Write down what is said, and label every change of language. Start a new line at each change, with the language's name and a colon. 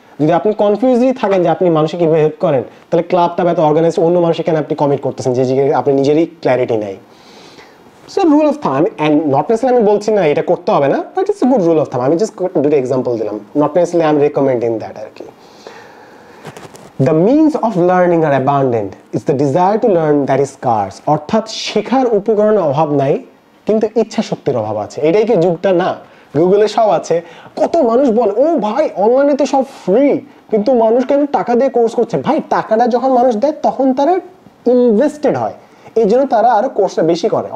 Bangla: যদি আপনি কনফিউজই থাকেন যে আপনি মানুষকে কীভাবে হেল্প করেন, তাহলে ক্লাবটা এত অর্গানাইজ, অন্য মানুষ এখানে আপনি কমিট করতেছেন যে আপনি নিজেরই ক্ল্যারিটি নাই। সো রুল অফ থাম, অ্যান্ড নট নেসেসারিলি আমি বলছি না এটা করতে হবে না, but
English: It's a good rule of thumb.
Bangla: আমি জাস্ট দুটো এক্সাম্পল দিলাম,
English: not necessarily I am recommending that
Bangla: আর কি।
English: The means of learning are abundant. It's the desire to learn that is scarce.
Bangla: অর্থাৎ শেখার উপকরণের অভাব নাই, কিন্তু ইচ্ছা শক্তির অভাব আছে। এটাই কি যুগটা না? গুগলে সব আছে। কত মানুষ বলে, ও ভাই অনলাইনে তো সব ফ্রি, কিন্তু মানুষ কেন টাকা দিয়ে কোর্স করছে? ভাই টাকাটা যখন মানুষ দেয় তখন তারা ইনভেস্টেড হয়, এই জন্য তারা আরো কোর্সটা বেশি করে।